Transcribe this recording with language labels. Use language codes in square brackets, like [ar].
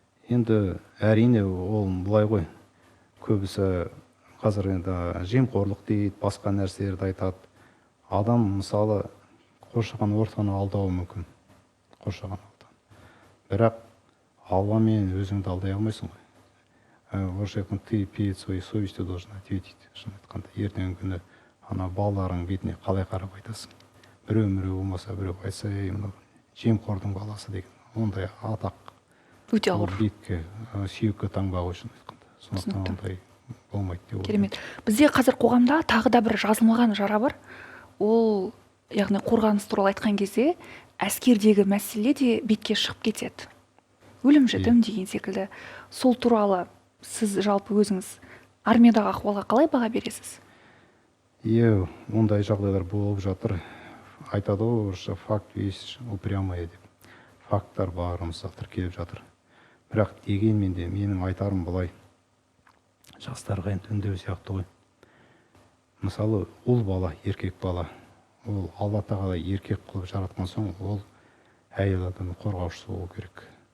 [kk] Енді әрине ол былай ғой. Көбісі қазір енді жемқорлық дейді, басқа нәрселерді айтады. Адам мысалы қоршаған ортаны алдауы мүмкін. Қоршаған ортаны. Бірақ Алламен өзіңді алдай алмайсың ғой. Орысша айтқанда, [ru] ты перед своей совестью должен ответить. [kk] Шын айтқанда, ертеңгі күні ана балаларың бетіне қалай қарап айтасың? Біреу болмаса біреу айтса, мынау жемқордың баласы деген, ондай атақ өте ауыр. Бетке, сүйекке таңба ғой, шын айтқанда. Сондықтан ондай болмайды деп ойлаймын. Керемет. Бізде қазір қоғамда тағы да бір жазылмаған жара бар. Ол, яғни қорғаныс туралы айтқан кезде әскердегі мәселе де бетке шығып кетеді. Өлім жітім деген секілді. Сол туралы сіз жалпы өзіңіз армиядағы ахуалға қалай баға бересіз? Ондай жағдайлар болып жатыр. Айтады ғой, орысша [ru] факт есть упрямая [kk] деп. Факттар бар, мысалы тіркеліп жатыр. Бірақ дегенмен де менің айтарым былай. Жастарға енді үндеу сияқты ғой. Мысалы, ұл бала, еркек бала, ол Алла тағала еркек қылып жаратқан соң, ол әйел адамның қорғаушысы болу керек.